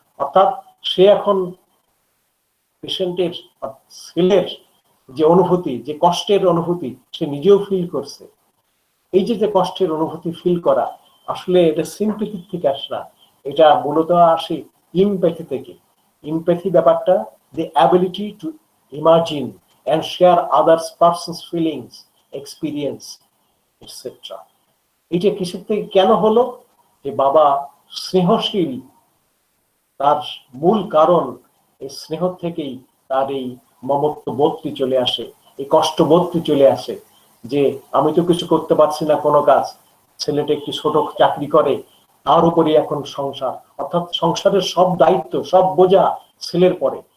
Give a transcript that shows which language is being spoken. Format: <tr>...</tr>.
<bn>অর্থাৎ সে এখন পেশেন্টের, ছেলের যে অনুভূতি, যে কষ্টের অনুভূতি, সে নিজেও ফিল করছে। এই যে কষ্টের অনুভূতি ফিল করা, আসলে এটা সিম্প্যাথি থেকে আসে না, এটা মূলত আসে ইমপ্যাথি থেকে। ইমপ্যাথি ব্যাপারটা,</bn> <en>the ability to imagine and share others person's feelings, experience, etc.</en> <bn>এটা কিসের থেকে কেন হলো? যে বাবা স্নেহশীল, তার মূল কারণ এই স্নেহ থেকেই তার এই মমত্ব বোধটি চলে আসে, এই কষ্ট বোধটি চলে আসে, যে আমি তো কিছু করতে পারছি না কোনো কাজ, ছেলেটা একটি ছোট চাকরি করে, তার উপরে এখন সংসার, অর্থাৎ সংসারের সব দায়িত্ব, সব বোঝা ছেলের পরে।</bn>